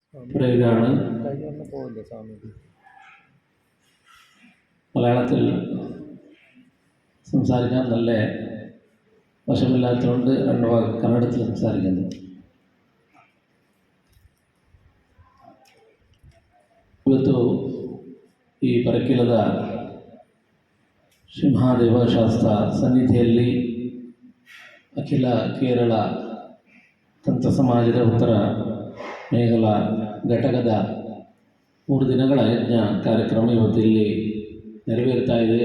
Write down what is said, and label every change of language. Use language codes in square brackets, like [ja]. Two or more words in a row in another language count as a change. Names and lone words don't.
[ml] പറയുകയാണ്. മലയാളത്തിൽ സംസാരിക്കാൻ നല്ല വശമില്ലാത്തതുകൊണ്ട് രണ്ട് വാക്ക് കന്നഡത്തിൽ സംസാരിക്കുന്നു. [kn] ಇವತ್ತು ಈ ಪರಕಿಲದ ಸಿಂಹದೇವ ಶಾಸ್ತ್ರ ಸನ್ನಿಧಿಯಲ್ಲಿ ಅಖಿಲ ಕೇರಳ ತಂತ್ರ ಸಮಾಜದ ಉತ್ತರ ಮೇಘಲ ಘಟಕದ 3 ದಿನಗಳ ಯಜ್ಞ ಕಾರ್ಯಕ್ರಮ ಇವತ್ತು ಇಲ್ಲಿ ನೆರವೇರ್ತಾ ಇದೆ.